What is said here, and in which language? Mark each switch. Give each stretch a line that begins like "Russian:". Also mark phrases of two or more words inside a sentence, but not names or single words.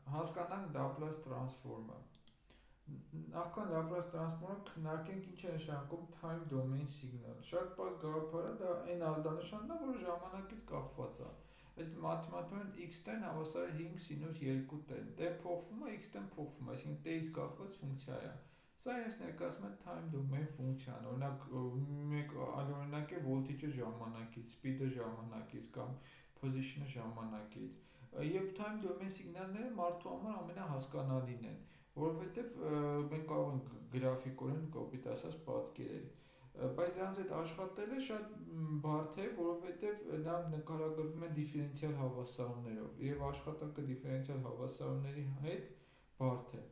Armenian: հասկանանք
English: Laplace transform-ը։
Armenian: Նախքան
English: Laplace transform-ը
Armenian: քննարկենք ինչ է նշանակում
English: time domain signal։
Armenian: Շատ պարզ գաղափար է, դա այն ազդանշանն է, որը ժամանակից կախված է։ Այս մաթեմատիկորեն x-տեն հավասար է 5 սինուս 2t-ն։ T փոխվում է, x-տեն փոխվում է, այսինքն t-ից կախված ֆունկցիա է։ Սա իրենց ներկայացնում է
English: time domain
Armenian: ֆունկցիան։ Օրինակ, մեկ այլ օրինակ է voltage-ը ժամանակից, speed-ը ժամանակից կամ position-ը ժամանակից։ Եվ
English: time domain signal-ները
Armenian: մարդու համար ամենահասկանալին են, որովհետև մենք կարող ենք գրաֆիկորեն կոպիտ ասած պատկերել։ Բայց դրանց հետ աշխատելը շատ բարդ է, որովհետև նրանք նկարագրվում են դիֆերենցիալ հավասարումներով, եւ աշխատանքը դիֆերենցիալ հավասարումների հետ բարդ է։